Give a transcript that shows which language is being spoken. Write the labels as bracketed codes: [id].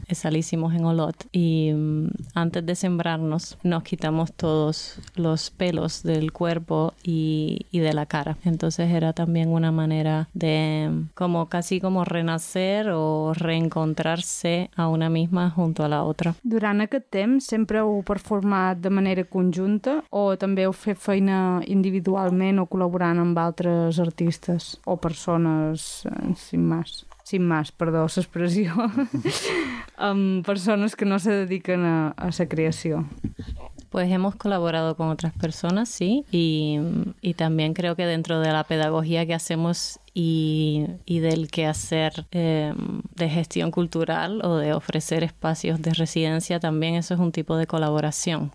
[es] Esa la hicimos en Olot. Y antes de sembrarnos, nos quitamos todos los pelos del cuerpo y de la cara. Entonces era también una manera de como casi como renacer o reencontrarse a una misma junto a la otra. [ca] Durant aquest temps sempre heu performat de manera conjunta o també heu fet feina individualment o col·laborant amb altres artistes o persones [es] sin más, [ca] l'expressió, amb persones que no se dediquen a la creació. [es] Pues hemos colaborado con otras personas, sí, y también creo que dentro de la pedagogía que hacemos y del quehacer de gestión cultural o de ofrecer espacios de residencia, también eso es un tipo de colaboración.